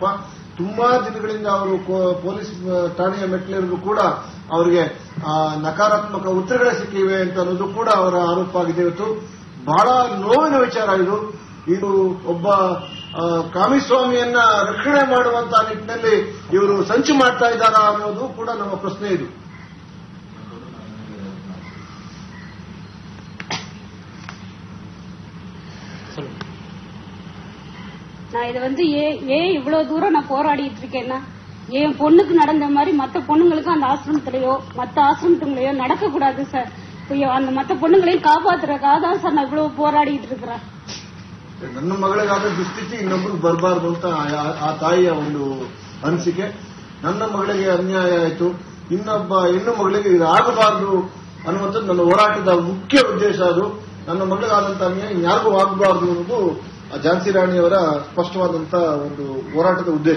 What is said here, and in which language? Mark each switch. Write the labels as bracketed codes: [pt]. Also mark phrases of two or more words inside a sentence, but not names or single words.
[kn] ತುಂಬಾ ದಿನಗಳಿಂದ ಅವರು ಪೊಲೀಸ್ ಠಾಣೆಯ ಮೆಟ್ಟಿಲೇರಿದ್ರು ಕೂಡ ಅವರಿಗೆ ನಕಾರಾತ್ಮಕ ಉತ್ತರಗಳೇ ಸಿಕ್ಕಿವೆ ಅಂತ ಅನ್ನೋದು ಕೂಡ ಅವರ ಆರೋಪ ಆಗಿದೆ. ಇವತ್ತು ಬಹಳ ನೋವಿನ ವಿಚಾರ ಇದು. ಇದು ಒಬ್ಬ ಕಾಮಿಸ್ವಾಮಿಯನ್ನ ರಕ್ಷಣೆ ಮಾಡುವಂತಹ ನಿಟ್ಟಿನಲ್ಲಿ ಇವರು ಸಂಚು ಮಾಡ್ತಾ ಇದ್ದಾರಾ ಅನ್ನೋದು ಕೂಡ ನಮ್ಮ ಪ್ರಶ್ನೆ ಇದು. [ta] நான் இது ஏன் இவ்வளவு தூரம் நான் போராடிட்டு இருக்கேன்னா, என் பொண்ணுக்கு நடந்த மாதிரி மற்ற பொண்ணுங்களுக்கு அந்த ஆசிரமத்திலேயோ மற்ற ஆசிரமத்துங்களையோ நடக்க கூடாது சார். அந்த மற்ற பொண்ணுங்களையும் காப்பாத்துறதுக்காக தான் சார் நான் இவ்வளவு போராடிட்டு இருக்கிறேன். [kn] ನನ್ನ ಮಗಳಿಗಾದ ದುಸ್ಥಿತಿ ಇನ್ನೊಬ್ಬರಿಗೆ ಬರಬಾರ್ದು ಅಂತ ಆ ತಾಯಿಯ ಒಂದು ಅನಿಸಿಕೆ. ನನ್ನ ಮಗಳಿಗೆ ಅನ್ಯಾಯ ಆಯಿತು, ಇನ್ನೊಬ್ಬ ಹೆಣ್ಣು ಮಗಳಿಗೆ ಇದು ಆಗಬಾರದು ಅನ್ನುವಂಥದ್ದು ನನ್ನ ಹೋರಾಟದ ಮುಖ್ಯ ಉದ್ದೇಶ. ಅದು ನನ್ನ ಮಗಳಿಗಾದಂತಹ ಅನ್ಯಾಯ ಯಾರಿಗೂ ಆಗಬಾರದು ಅನ್ನೋದು ಝಾನ್ಸಿ ರಾಣಿಯವರ ಸ್ಪಷ್ಟವಾದಂತಹ ಒಂದು ಹೋರಾಟದ ಉದ್ದೇಶ.